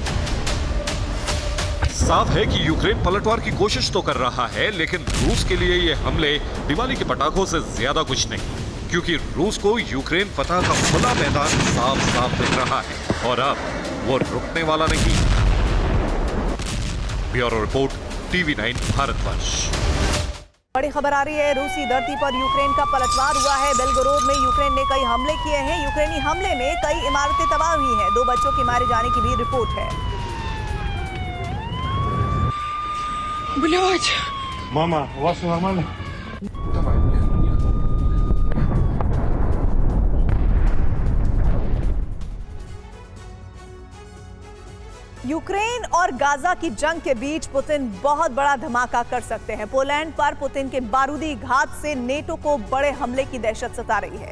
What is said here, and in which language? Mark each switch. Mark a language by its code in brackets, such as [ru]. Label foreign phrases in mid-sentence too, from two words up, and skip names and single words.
[hi] साफ है कि यूक्रेन पलटवार की कोशिश तो कर रहा है, लेकिन रूस के लिए ये हमले दिवाली के पटाखों से ज्यादा कुछ नहीं, क्योंकि रूस को यूक्रेन फतह का खुला मैदान साफ साफ दिख रहा है और अब वो रुकने वाला नहीं। ब्यूरो रिपोर्ट, TV9 भारतवर्ष। बड़ी खबर आ रही है, रूसी धरती पर यूक्रेन का पलटवार हुआ है। बेलगोरोद में यूक्रेन ने कई हमले किए हैं। यूक्रेनी हमले में कई इमारतें तबाह हुई हैं। 2 बच्चों के मारे जाने की भी रिपोर्ट है। [ru] Блядь! Мама, у вас все нормально? [hi] यूक्रेन और गाजा की जंग के बीच पुतिन बहुत बड़ा धमाका कर सकते हैं। पोलैंड पर पुतिन के बारूदी घात से नेटो को बड़े हमले की दहशत सता रही है।